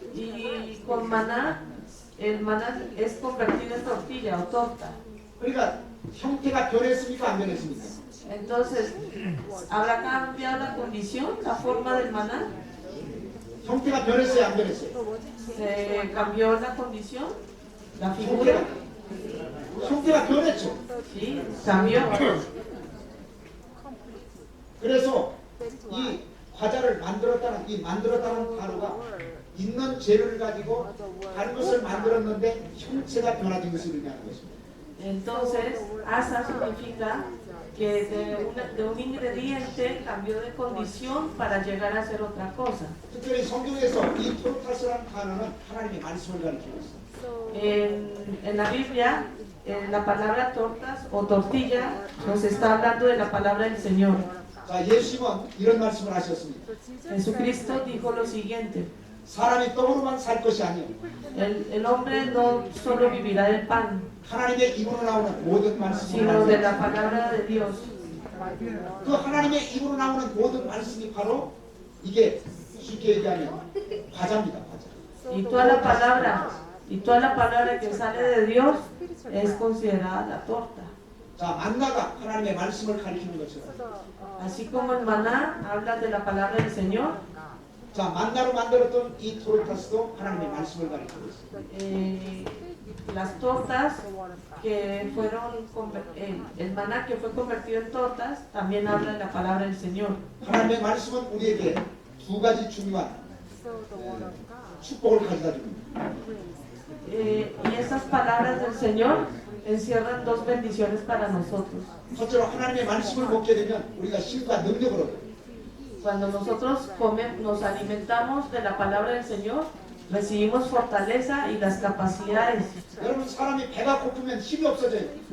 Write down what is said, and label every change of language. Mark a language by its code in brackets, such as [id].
[es] Y con maná, el maná es convertido en tortilla o torta. [ko] 그러니까 형태가 변했습니까? 안 변했습니까? [es] Entonces, ¿habrá cambiado la condición, la forma del maná? [ko] 형태가 변했어요? 안 변했어요? [es] ¿Se cambió la condición? ¿La figura? [ko] 형태가 변했죠. [es] Sí, cambió. [ko] 그래서 이 과자를 만들었다는 단어가 있는 재료를 가지고 다른 것을 만들었는데 형체가 변화된 것을 의미하는 것입니다. [es] Entonces, asa significa que de un ingrediente cambió de condición para llegar a ser otra cosa. [ko] 특별히 성경에서 이 토르타스라는 단어는 하나님의 말씀을 가리키고 있습니다. [es] En la Biblia, la palabra tortas o tortilla nos está hablando de la palabra del Señor. [ko] 자, 예수님은 이런 말씀을 하셨습니다. [es] Jesucristo dijo lo siguiente: [ko] 사람이 떡으로만 살 것이 아니에요. [es] el hombre no solo vivirá del pan, [ko] 하나님의 입으로 나오는 모든 말씀을 [es] sino de la palabra de Dios. [ko] 그 하나님의 입으로 나오는 모든 말씀이 바로 이게 쉽게 얘기하면 과자입니다. 과자. [es] Y toda la palabra que sale de Dios es considerada la torta. [ko] 자, 만나가 하나님의 말씀을 가리키는 것처럼 [es] Así como el maná habla de la palabra del Señor, [ko] 자, 만나로 만들었던 이 토르타스도 하나님의 말씀을 가리키고 있습니다. [es] las tortas que fueron, el maná que fue convertido en tortas, también habla de la palabra del Señor. [ko] 하나님의 말씀은 우리에게 두 가지 중요한 축복을 가져다 줍니다. [es] Y esas palabras del Señor encierran dos bendiciones para nosotros. [ko] 첫째로 하나님의 말씀을 먹게 되면 우리가 힘과 능력을 얻어요. [es] Cuando nosotros nos alimentamos de la palabra del Señor, recibimos fortaleza y las capacidades. [ko] 여러분, 사람이 배가 고프면 힘이 없어져요.